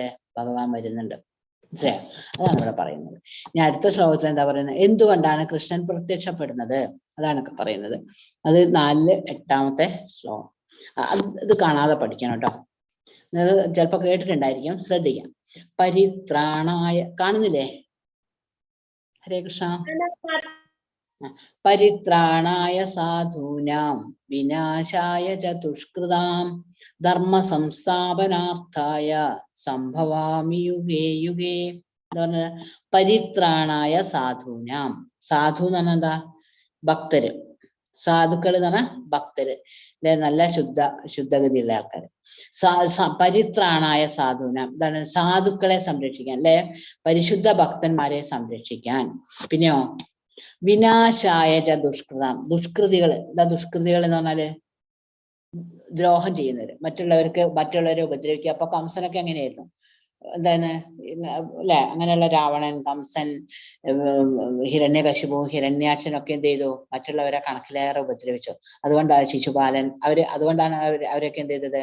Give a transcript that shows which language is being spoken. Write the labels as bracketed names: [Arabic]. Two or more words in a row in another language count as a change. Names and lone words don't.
[Malayalam] ഭഗവാൻ വരുന്നുണ്ട്. മനസ്സിലായോ? അതാണ് ഇവിടെ പറയുന്നത്. ഇനി അടുത്ത ശ്ലോകത്തിൽ എന്താ പറയുന്നത്? എന്തുകൊണ്ടാണ് കൃഷ്ണൻ പ്രത്യക്ഷപ്പെടുന്നത്? അതാണ് പറയുന്നത്. അത് 4-8 ശ്ലോകം. ഇത് കാണാതെ പഠിക്കണം കേട്ടോ. അത് ചിലപ്പോ കേട്ടിട്ടുണ്ടായിരിക്കും, ശ്രദ്ധിക്കാം. പരിത്രാണായ, കാണുന്നില്ലേ? ഹരേ കൃഷ്ണ. [Sanskrit] പരിത്രാണായ സാധൂനാം വിനാശായ ച ദുഷ്കൃതാം ധർമ്മ സംസ്ഥാപനാർത്ഥായ സംഭവാമി യുഗേ യുഗേ. [Malayalam] എന്താ പറഞ്ഞത്? [Sanskrit] പരിത്രാണായ സാധൂനാം. [Malayalam] സാധു എന്ന് പറഞ്ഞാൽ എന്താ? ഭക്തര്. സാധുക്കൾ എന്ന് പറഞ്ഞാൽ ഭക്തര് അല്ലെ, നല്ല ശുദ്ധഗതിയുള്ള ആൾക്കാര്. [Sanskrit] പരിത്രാണായ സാധൂനാം, എന്താണ്? [Malayalam] സാധുക്കളെ സംരക്ഷിക്കാൻ അല്ലെ, പരിശുദ്ധ ഭക്തന്മാരെ സംരക്ഷിക്കാൻ. [Sanskrit] പിന്നെയോ വിനാശായ ച ദുഷ്കൃതാം. [Malayalam] ദുഷ്കൃതികൾ, എന്താ ദുഷ്കൃതികൾ എന്ന് പറഞ്ഞാല്? ദ്രോഹം ചെയ്യുന്നവര്, മറ്റുള്ളവരെ ഉപദ്രവിക്കുക. അപ്പൊ കംസനൊക്കെ എങ്ങനെയായിരുന്നു? എന്താണ് അല്ലെ, അങ്ങനെയുള്ള രാവണൻ, കംസൻ, ഹിരണ്യകശിപു, ഹിരണ്യാക്ഷനൊക്കെ എന്ത് ചെയ്തു? മറ്റുള്ളവരെ കണക്കിലേറെ ഉപദ്രവിച്ചു. അതുകൊണ്ടാണ് ശിശുപാലൻ, അതുകൊണ്ടാണ് അവരൊക്കെ എന്ത് ചെയ്തത്?